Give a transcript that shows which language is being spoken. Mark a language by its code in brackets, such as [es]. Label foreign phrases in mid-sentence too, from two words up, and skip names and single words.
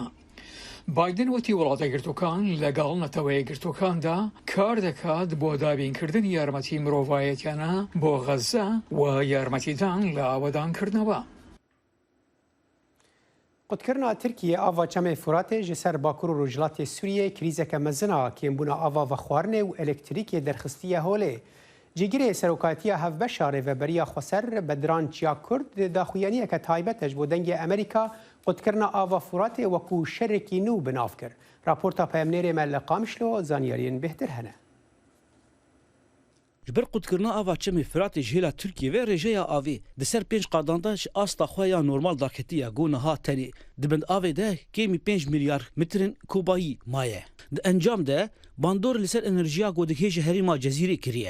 [ckb] بایدن وتی وڵاتە گرتوەکان لەگەڵ نەتەوەیە گرتوەکاندا کار دەکات بۆ دابینکردنی یارمەتی مرۆڤایەتیانە بۆ غەزە و یارمەتیدان لە ئاوەدانکردنەوە. [ku] قوتکردنا ترکیە ئاوا چەمێ فوراتێ ji ser Bakur û Rojhilatê Sûriyê krîzeke mezina kêmbûna ava vexwarinê û elektrîkê derxistiye holê. Cîgirê serokatiya hevbeşa rêveberiya Xweser bi dirançiya Kurd daxuyaniyeke taybet ji bo dengê Amerîka قوتکردنا ئاوا فوراتێ وەکو شەرێکی نو بناف کرد. راپۆرتا پەیامنێرê me li Qamişlo zaniyariyên bêhtir hene. Ji ber qutkirdina ava çemê Firatê ji hêla Tirkiye ve rêjeya avê di ser 5 qadanda ji asta xwe ya normal daketiya got niha tenê dibend avê de kêmî 5 milyar mitrên kubayî maye. Di encam de bandor li ser enerjiya godikê ji herêma Cezîrê kiriye.